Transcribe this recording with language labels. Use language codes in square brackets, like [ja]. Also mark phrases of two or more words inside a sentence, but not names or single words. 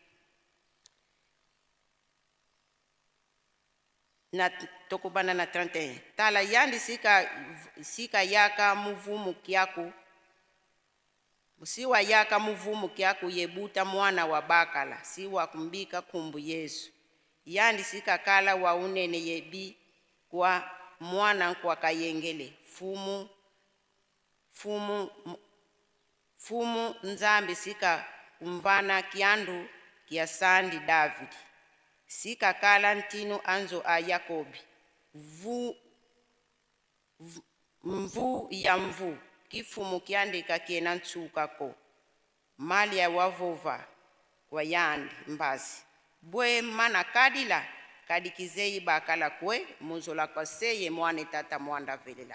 [kg] na tokubana na 31 tala yandi sika yaka muvumu kiaku siwa yaka muvumu kiaku yebuta mwana wa bakala siwa kumbika kumbu Yesu yandi sika kala wa unene yebi kwa mwana kwa kayengele fumu Nzambi sika kumvana kiandu kia sandi David sika kala ntinu anzo a Yakobi mvu ya mvu kifumu kiandika kiena ntsuka ko mali ya wavova kwa yandi mbasi bwe mana kadila kadikizei bakala kwe muzola kwa seye mwane tata mwanda velela.